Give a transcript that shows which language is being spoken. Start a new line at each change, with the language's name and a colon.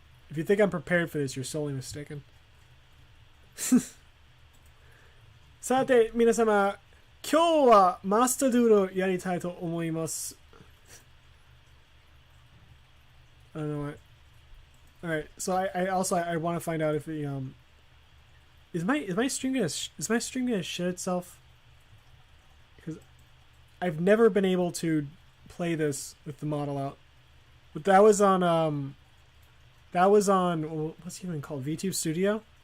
English: If you think I'm prepared for this, you're solely mistaken.
Japanese: さて、皆様、今日はマスタードゥールをやりたいと思います。
English: I don't know what. Alright, so I also I want to find out if the is my stream gonna shit itself? Because I've never been able to play this with the model out. But that was on what's it even called? VTube Studio.